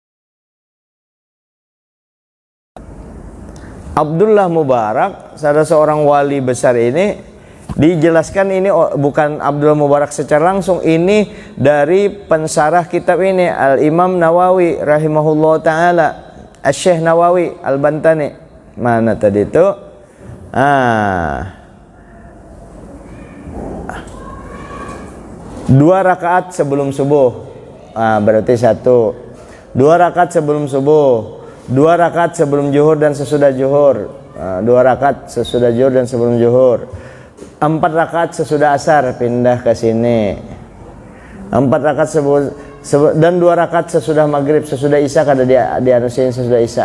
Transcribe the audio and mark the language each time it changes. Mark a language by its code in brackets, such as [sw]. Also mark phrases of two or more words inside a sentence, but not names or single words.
[id] Abdullah Mubarak, salah seorang wali besar ini, dijelaskan ini bukan Abdullah Mubarak secara langsung, ini dari pensarah kitab ini Al-Imam Nawawi [ar] رحمه الله تعالى, [id] Asy-Syaikh Nawawi Al-Bantani. Mana tadi itu? 2 rakaat sebelum subuh. Berarti 1. 2 rakaat sebelum subuh, 2 rakaat sebelum zuhur dan sesudah zuhur, 2 rakaat sesudah zuhur dan sebelum zuhur, 4 rakaat sesudah asar, pindah ke sini, 4 rakaat dan 2 rakaat sesudah maghrib, sesudah isya, [bjn] kada di anusin [id] sesudah isya.